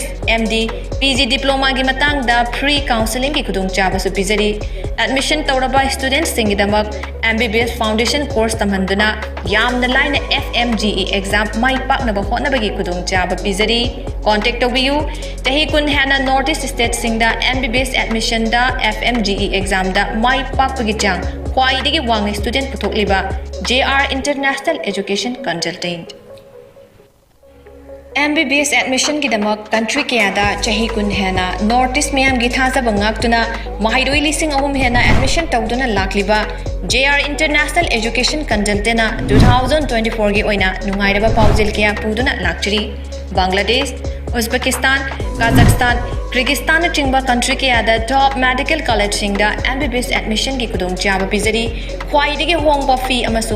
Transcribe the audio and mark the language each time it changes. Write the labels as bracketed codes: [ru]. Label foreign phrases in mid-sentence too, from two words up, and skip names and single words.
[en] MD PG diploma [mni] gi matang da [en] free counseling [mni] ki kudong chabasu pizari admission tawraba students singi damak [en] MBBS foundation course [mni] tamhanduna yamna line FMGE exam mai pak na ba hotna bagi kudong chaba pizari contact tobiyu tahi kun hana Northeast state singda [en] MBBS admission [mni] da FMGE exam da mai pak bagi chang kwai digi wang student puthokliba JR International Education Consultant [en] MBBS admission [mni] ki damak country kayada chahi kun hena Northeast mayam gi thasa bangak tuna mahairoi lising ahum hena admission tawduna lakliba JR International Education Consultant na 2024 gi oina nungairaba paujil kya puduna lakchiri Bangladesh Uzbekistan Kazakhstan Kyrgyzstan chingba country kayada [en] top medical college [mni] singda [en] MBBS admission [mni] ki kudong chaba pizari khwaidigi hongba fee amasung